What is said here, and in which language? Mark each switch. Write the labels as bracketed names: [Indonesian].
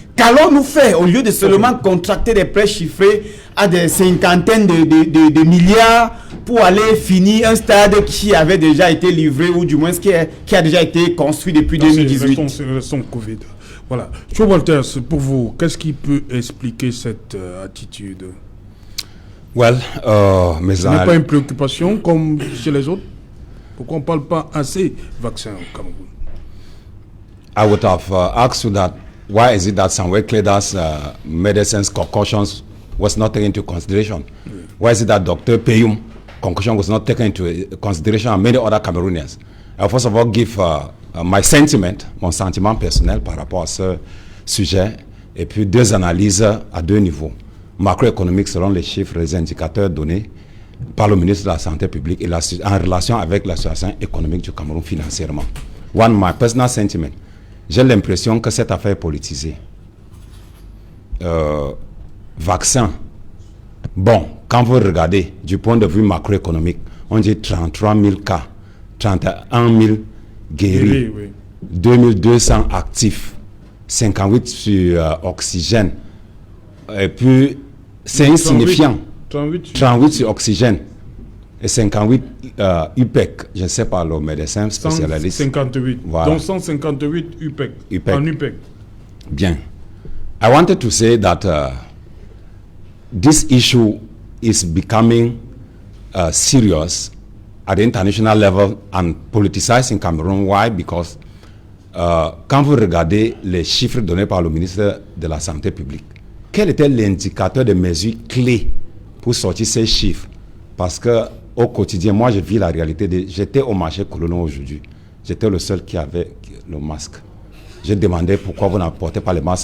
[French] Qu'allons-nous faire au lieu de seulement contracter des prêts chiffrés à des cinquantaines de milliards pour aller finir un stade qui avait déjà été livré ou du moins qui a déjà été construit depuis 2018. Restons Covid. Voilà. Joe Walters, pour vous, qu'est-ce qui peut expliquer cette attitude? [English] Well, [French] ce n'est pas une préoccupation comme chez les autres? Pourquoi on ne parle pas assez vaccin au Cameroun? [English] I would have asked you that. Why is it that Samuel Kleda's medicines concoctions was not taken into consideration? Why is it that Dr. Peyum concussion was not taken into consideration and many other Cameroonians? I'll first of all give my sentiment, [French] mon sentiment personnel par rapport à ce sujet, et puis deux analyses à deux niveaux. Macroéconomique selon les chiffres, les indicateurs donnés par le ministre de la Santé publique et en relation avec la situation économique du Cameroun financièrement. [English] One, my personal sentiment. [French] J'ai l'impression que cette affaire est politisée. Vaccin. Bon, quand vous regardez du point de vue macroéconomique, on dit 33 000 cas, 31 000 guéris, oui. 2200 actifs, 58 sur oxygène. Et puis, c'est insignifiant. 38 sur oxygène. Et 58 UPEC, je ne sais pas, le médecin spécialiste. 158. Voilà. Donc 158 UPEC. En UPEC. Bien. [English] I wanted to say that this issue is becoming serious at the international level and politicized in Cameroon. Why? [French] Because quand vous regardez les chiffres donnés par le ministre de la Santé publique, quel était l'indicateur de mesures clés pour sortir ces chiffres. Parce que au quotidien, moi, je vis la réalité. J'étais au marché Cololon aujourd'hui. J'étais le seul qui avait le masque. J'ai demandé pourquoi vous n'apportez pas le masque.